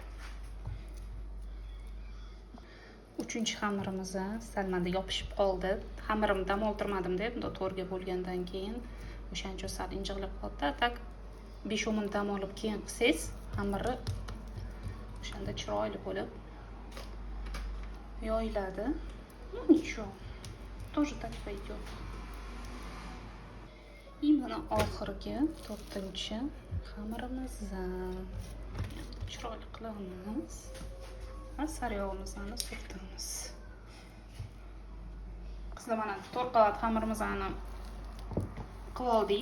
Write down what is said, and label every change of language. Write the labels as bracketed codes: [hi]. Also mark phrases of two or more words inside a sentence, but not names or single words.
[uz] 3-chi xamirimiz salmanda yopishib qoldi. Xamirimni dam oltirmadim-da, bunda 4ga bo'lgandan keyin o'shancha sal injiqlab qoldi. Tak 5-10 minut dam olib keyin qilsangiz, xamiri o'shanda chiroyli bo'lib yoyiladi. [ru] Ну ничего. Тоже так пойдет. [uz] И mana oxirgi 4-chi xamirimizni chiroyli qilamiz. Sariyog'imizni surtamiz. Qizlar, mana 4 qavat xamirimizni qilib oldik.